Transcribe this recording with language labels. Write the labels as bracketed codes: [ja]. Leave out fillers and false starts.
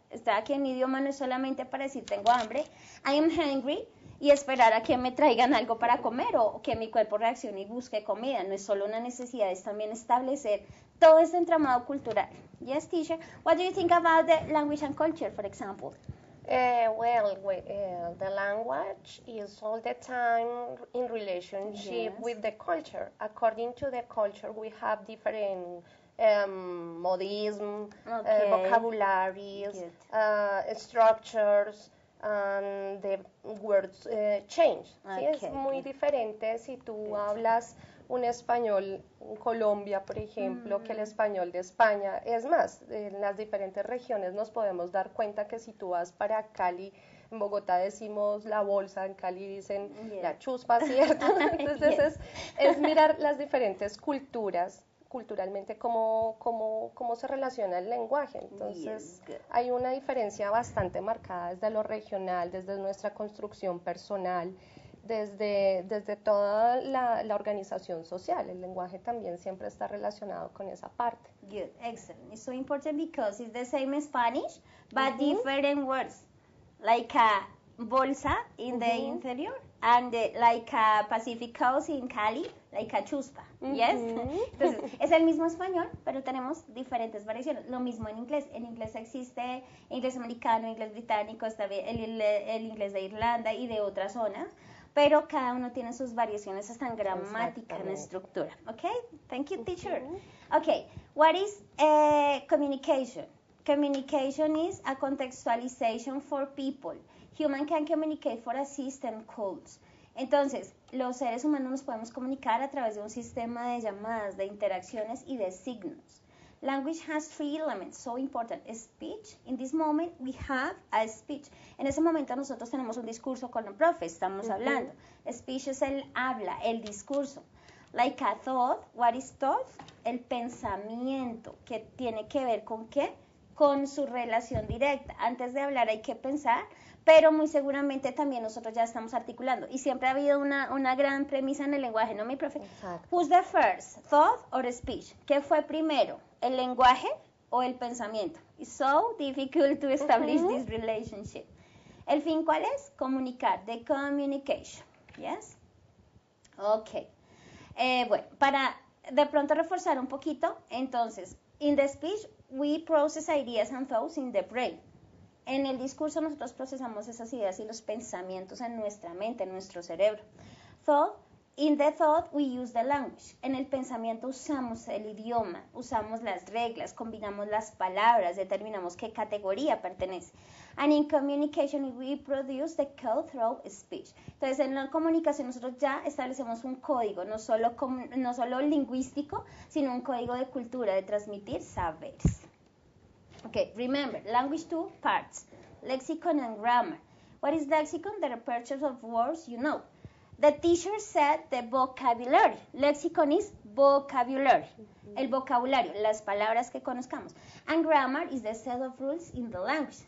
[es] Está que un idioma no es solamente para decir tengo hambre, [en] I am hungry, [es] y esperar a que me traigan algo para comer o que mi cuerpo reaccione y busque comida. No es solo una necesidad, es también establecer todo este entramado cultural. [en] Yes, teacher. What do you think about the language and culture, for example? The language is all the time in relationship with the culture. According to the culture, we have different modism, vocabularies, structures, and the words change. [es] ¿Sí? Es muy diferente si tú hablas un español en Colombia, por ejemplo, que el español de España. Es más, en las diferentes regiones nos podemos dar cuenta que si tú vas para Cali, en Bogotá decimos la bolsa, en Cali dicen la chuspa, ¿cierto? Entonces es mirar las diferentes culturas, culturalmente cómo se relaciona el lenguaje. Entonces hay una diferencia bastante marcada desde lo regional, desde nuestra construcción personal, desde toda la organización social. El lenguaje también siempre está relacionado con esa parte. [en] Good, excellent. It's so important because it's the same Spanish, but different words, like a bolsa in the interior, and like a Pacific Coast in Cali, like a chuspa. Yes. [es] Entonces, es el mismo español, pero tenemos diferentes variaciones. Lo mismo en inglés. En inglés existe inglés americano, inglés británico, está el inglés de Irlanda y de otras zonas, pero cada uno tiene sus variaciones hasta en gramática, en estructura. [en] Okay? Thank you, teacher. Okay, what is communication? Communication is a contextualization for people. Human can communicate for a system calls. [es] Entonces, los seres humanos nos podemos comunicar a través de un sistema de llamadas, de interacciones y de signos. [en] Language has three elements, so important. Speech. In this moment, we have a speech. [es] En ese momento nosotros tenemos un discurso con el profe, estamos hablando. Speech es el habla, el discurso. [en] Like a thought, what is thought? [es] El pensamiento, que tiene que ver con ¿qué? Con su relación directa. Antes de hablar hay que pensar, pero muy seguramente también nosotros ya estamos articulando. Y siempre ha habido una gran premisa en el lenguaje, ¿no, mi profe? Exacto. [en] Who's the first, thought or speech? [es] ¿Qué fue primero, el lenguaje o el pensamiento? [en] It's so difficult to establish this relationship. [es] ¿El fin cuál es? [en] Comunicar, the communication. Yes? Ok. [es] Bueno, para de pronto reforzar un poquito, entonces, [en] in the speech, we process ideas and thoughts in the brain. [es] En el discurso nosotros procesamos esas ideas y los pensamientos en nuestra mente, en nuestro cerebro. [en] In the thought, we use the language. [es] En el pensamiento usamos el idioma, usamos las reglas, combinamos las palabras, determinamos qué categoría pertenece. [en] And in communication, we produce the code through speech. [es] Entonces, en la comunicación nosotros ya establecemos un código, no solo lingüístico, sino un código de cultura, de transmitir saberes. [en] Okay, remember, language two parts, lexicon and grammar. What is lexicon? The repertoire of words you know. The teacher said the vocabulary. Lexicon is vocabulary. [es] El vocabulario, las palabras que conozcamos. [en] And grammar is the set of rules in the language.